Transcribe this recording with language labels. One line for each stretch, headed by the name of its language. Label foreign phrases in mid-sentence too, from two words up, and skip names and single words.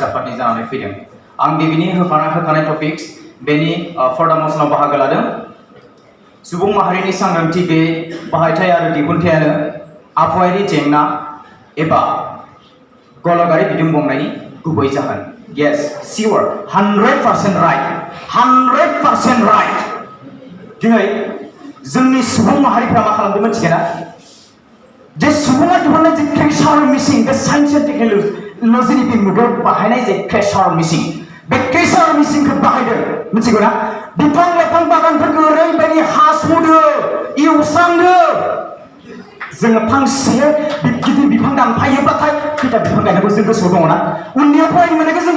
Bodo: आफादनि जानानै फैदों आं बेनि होखानाय टपिक्स बेनि फर्दा मसनाव बाहागो लादों सुबुं माहारिनि सांग्रांथि गैयै बाहायथाय आरो दिहुनथायानो आबहावायारि जेंना एबा गल'गारि बिदुं बांनायनि गुबै जाहोन
English: yes sure 100% right
Bodo: दिनै जोंनि सुबुं माहारिफ्रा मा खालामदों मिथिगोना जे सुबुङा दिहुननाय जे
English: crusher machine
Bodo: बे
English: science and technologyनि
Bodo: बे मुगायाव बाहायनाय जे
English: crusher machine
Bodo: बे
English: crusher machineखौ
Bodo: बाहायदों मिथिगौ ना बिफां लाइफां बागानफोरखौ ओरैबायदि हास'दो एवस्रांदो जोङो फांसे गिदिर बिफां दानफायोब्लाथाय खैथा बिफां गायनांगौ जों गोसोआव दङ ना उन्दैयाव फरायनो मोननायखौ जों